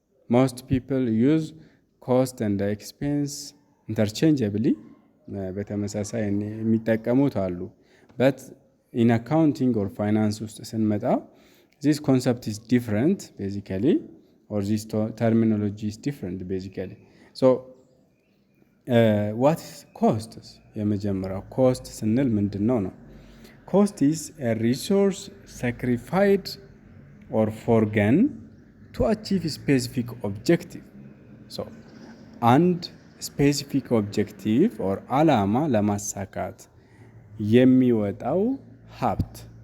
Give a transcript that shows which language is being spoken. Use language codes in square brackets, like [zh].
[en] most people use cost and expense interchangeably [am] በተመሳሳይ የሚጠቀሙት አሉ [en] but in accounting or finance [am] ውስጥ ስንመጣ [en] this concept is different basically or this terminology is different basically so what is cost? [am] የመጀመሪያው cost ስንል ምንድነው ነው? [en] cost is a resource sacrificed or forgone to achieve a specific objective so and specific objective or [am] ዓላማ ለማሳካት የሚወጣው ሀብት